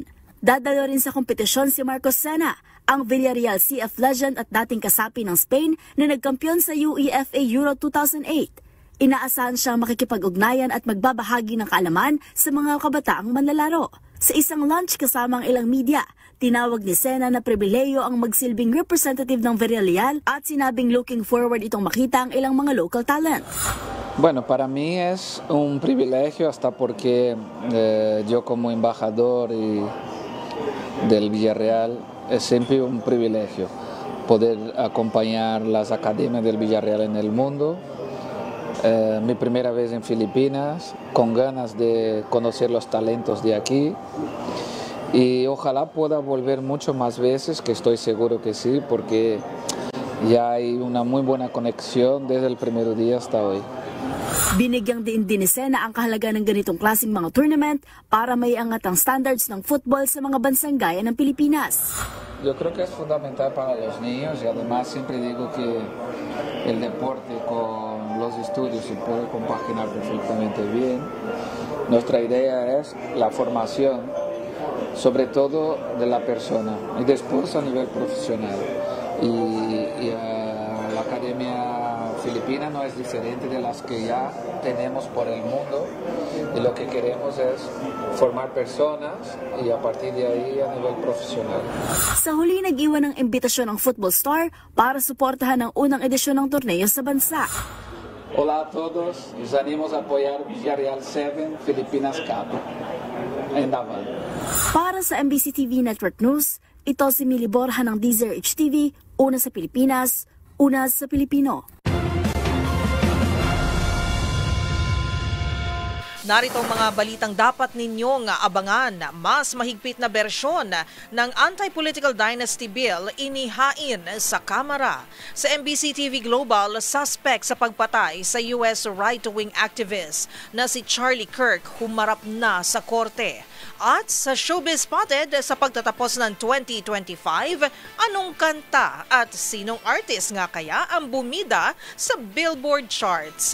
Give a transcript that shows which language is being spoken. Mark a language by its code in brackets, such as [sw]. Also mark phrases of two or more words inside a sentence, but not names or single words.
[tl] Dadalo rin sa kompetisyon si Marcos Sena, ang Villarreal CF legend at dating kasapi ng Spain na nagkampiyon sa UEFA Euro 2008. Inaasahan siyang makikipag-ugnayan at magbabahagi ng kaalaman sa mga kabataang manlalaro. Sa isang lunch kasama ang ilang media, tinawag ni Sena na pribileyo ang magsilbing representative ng Villarreal at sinabing [en] looking forward [tl] itong makita ang ilang mga [en] local talent. [es] Bueno, para mí es un privilegio hasta porque yo como embajador del Villarreal es siempre un privilegio poder acompañar las academias del Villarreal en el mundo. Mi primera vez en Filipinas, con ganas de conocer los talentos de aquí y ojalá pueda volver mucho más veces, que estoy seguro que sí, porque ya hay una muy buena conexión desde el primer día hasta hoy. [tl] Binigyang diin din ni Sena ang kahalaga ng ganitong klaseng mga tournament para may angat ang standards ng football sa mga bansang gaya ng Pilipinas. [es] Yo creo que es fundamental para los niños y además siempre digo que el deporte con los estudios se puede compaginar perfectamente bien. Nuestra idea es la formación, sobre todo de la persona y después a nivel profesional. Y la Academia Filipina no es diferente de las que ya tenemos por el mundo y lo que queremos es formar personas y a partir de ahí a nivel profesional. [tl] Sa huli, nag-iwan ng imbitasyon ng Football Star para suportahan ang unang edisyon ng torneo sa bansa. [es] Hola a todos, les animos a apoyar Villarreal 7 Filipinas Cup. Endaman. [tl] Para sa NBC TV Network News, ito si Mili Borja ng DZRH TV, una sa Pilipinas, una sa Pilipino. Narito ang mga balitang dapat ninyong abangan. Mas mahigpit na bersyon ng Anti-Political Dynasty Bill inihain sa Kamara. Sa NBC TV Global, suspect sa pagpatay sa US [en] right-wing activist [tl] na si Charlie Kirk humarap na sa korte. At sa Showbiz Spotted, sa pagtatapos ng 2025, anong kanta at sinong artist nga kaya ang bumida sa Billboard charts?